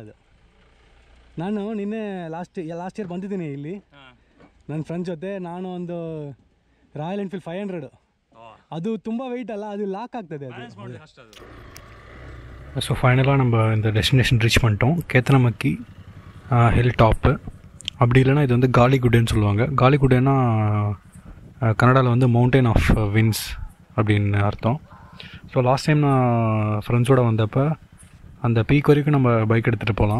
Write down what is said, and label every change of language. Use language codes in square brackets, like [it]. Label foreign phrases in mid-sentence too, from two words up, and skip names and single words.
[kn] ಅದು ನಾನು ನಿನ್ನೆ [en] last year [kn] ಬಂದಿದ್ದೀನಿ ಇಲ್ಲಿ ನನ್ನ ಫ್ರೆಂಡ್ಸ್ ಜೊತೆ. ನಾನು ಒಂದು ರಾಯಲ್ ಎನ್ಫೀಲ್ಡ್ 500, ಅದು ತುಂಬ ವೆಯ್ಟ್ ಅಲ್ಲ, ಅದು லாக் ಆಗ್ತದೆ அது. [ta] ஸோ ஃபைனலாக நம்ம இந்த [en] destination reach [ta] பண்ணிட்டோம். கேத்தனமக்கி ஹில் டாப்பு. அப்படி இல்லைன்னா இது வந்து காலிகுடேன்னு சொல்லுவாங்க. காலிகுடேன்னா கன்னடாவில் வந்து [en] mountain of winds [ta] அப்படின்னு அர்த்தம். ஸோ [en] last time [ta] நான் ஃப்ரெண்ட்ஸோடு வந்தப்போ அந்த பீக் வரைக்கும் நம்ம பைக் எடுத்துகிட்டு போகலாம்.